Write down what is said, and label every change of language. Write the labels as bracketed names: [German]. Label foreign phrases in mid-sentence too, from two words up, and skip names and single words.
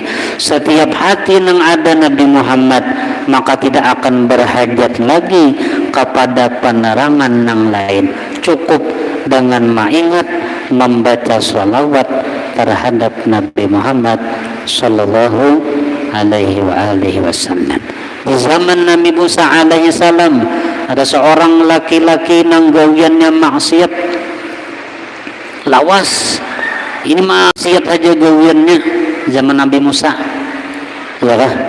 [Indonesian] Setiap hati yang ada Nabi Muhammad, maka tidak akan berhajat lagi kepada penerangan yang lain. Cukup dengan mengingat, membaca sholawat terhadap Nabi Muhammad [Arabic] sallallahu alaihi wasallam. [Indonesian] Di zaman Nabi Musa [Arabic] alaihi salam, [Indonesian] ada seorang laki-laki yang gawiannya maksiat lawas. Ini maksiat aja gawiannya zaman Nabi Musa, ya.